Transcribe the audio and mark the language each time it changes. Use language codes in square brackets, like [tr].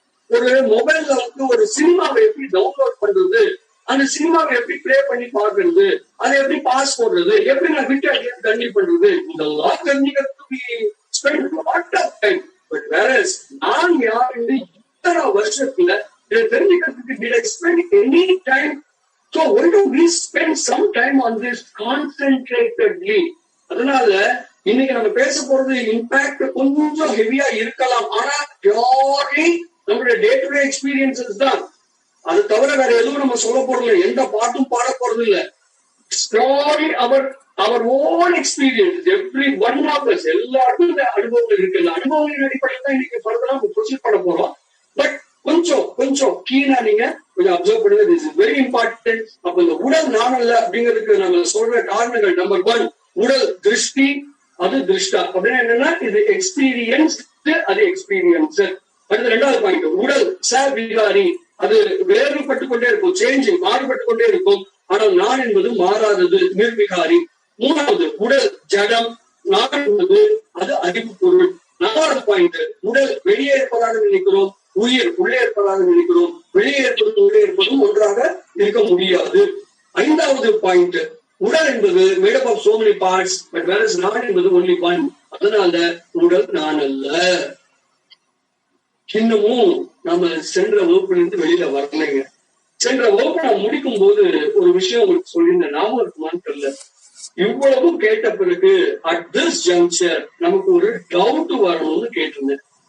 [ta] ஒரு மொபைல்ல வந்து ஒரு சினிமாவை எப்படி டவுன்லோட் பண்றது, அந்த சினிமாவை எப்படி பிளே பண்ணி பாக்குறது, அதை எப்படி பாஸ் போடுறது, எப்படி நான் விட்டு தண்ணி பண்றது, இதெல்லாம் தெரிஞ்சுக்கிறதுக்கு [en] Spend lot of time. [ta] But whereas நான் யாருன்னு இத்தனை வருஷத்துல இதை தெரிஞ்சுக்கிறதுக்கு [en] did I spend any time? So why don't we spend some time on this concentratedly? [ta] அதனால இன்னைக்கு நம்ம பேச போறது இம்பாக்ட் கொஞ்சம் ஹெவியா இருக்கலாம். ஆனா பியூர்லி நம்மளுடைய டே டு டே எக்ஸ்பீரியன்சஸ் தான். அது தவிர வேற எதுவும் நம்ம சொல்ல போறது, எந்த பாட்டும் பாட போறது இல்ல. [en] Purely our own experience. Every one of us, [ta] எல்லாருக்கும் இந்த அனுபவங்கள் இருக்கு. இந்த அனுபவங்களின் அடிப்படையில் தான் இன்னைக்கு ஃபர்தரா ப்ரொசீட் பண்ண போறோம். பட் கொஞ்சம் கீழா நீங்க கொஞ்சம் அப்சர்வ் பண்ணுங்க. [en] This is very important. [ta] அப்ப இந்த உடல் நான் அல்ல அப்படிங்கிறதுக்கு நம்ம சொல்ற காரணங்கள், நம்பர் 1, உடல் திருஷ்டி, அது திருஷ்டா. அப்படின்னா என்னன்னா, இது எக்ஸ்பீரியன்ஸ், அது எக்ஸ்பீரியன்ஸ். அடுத்த 2வது பாயிண்ட், உடல் விகாரி, அது வேறுபட்டு கொண்டே இருக்கும், சேஞ்சிங், மாறுபட்டு கொண்டே இருக்கும். ஆனால் நான் என்பது மாறாதது, நிர்விகாரி. 3வது, உடல் ஜடம், நான் என்பது அது அறிவு பொருள். 4வது பாயிண்ட், உடல் வெளியே இருப்பதாக நினைக்கிறோம், உயிர் உள்ளே இருப்பதாக நினைக்கிறோம். வெளியே இருப்பதும் உள்ளே இருப்பதும் ஒன்றாக இருக்க முடியாது. 5வது பாயிண்ட், உடல் என்பது [en] made up of so many parts, but whereas [ta] நான் என்பது [en] only one. [ta] அதனால உடல் நான் அல்ல. இன்னமும் நம்ம சென்ற வகுப்பிலிருந்து வெளியில வரலைங்க. சென்ற வகுப்பு நான் முடிக்கும் போது ஒரு விஷயம் உங்களுக்கு சொல்லியிருந்தேன், ஞாபகம் இருக்குமான்னு தெரியல. இவ்வளவும் கேட்ட பிறகு அட் திஸ் ஜங்ஷர் நமக்கு ஒரு டவுட் வரணும்னு கேட்டிருந்தேன்.